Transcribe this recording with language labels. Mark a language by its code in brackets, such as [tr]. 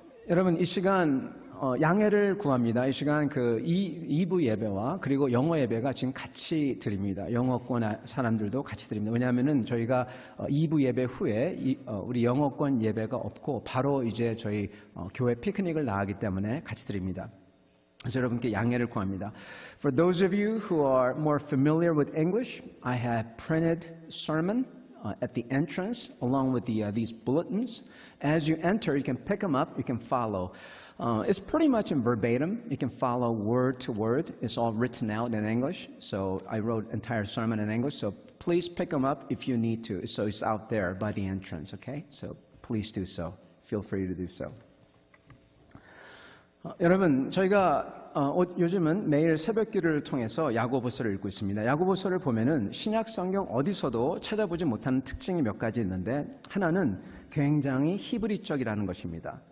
[ko] 여러분 이 시간 양해를 구합니다. 이 시간 그 2부 예배와 그리고 영어 예배가 지금 같이 드립니다. 영어권 사람들도 같이 드립니다. 왜냐하면은 저희가 2부 예배 후에 우리 영어권 예배가 없고 바로 이제 저희 교회 피크닉을 나가기 때문에 같이 드립니다. 그래서 여러분께 양해를 구합니다. [en] For those of you who are more familiar with English, I have printed sermon at the entrance along with these bulletins. As you enter, you can pick them up, you can follow. It's pretty much in verbatim. You can follow word to word. It's all written out in English. So I wrote entire sermon in English. So please pick them up if you need to. So it's out there by the entrance, okay? So please do so. Feel free to do so. [ko] 여러분, 저희가 요즘은 매일 새벽기도를 통해서 야고보서를 읽고 있습니다. 야고보서를 보면은 신약 성경 어디서도 찾아보지 못하는 특징이 몇 가지 있는데 하나는 굉장히 히브리적이라는 것입니다.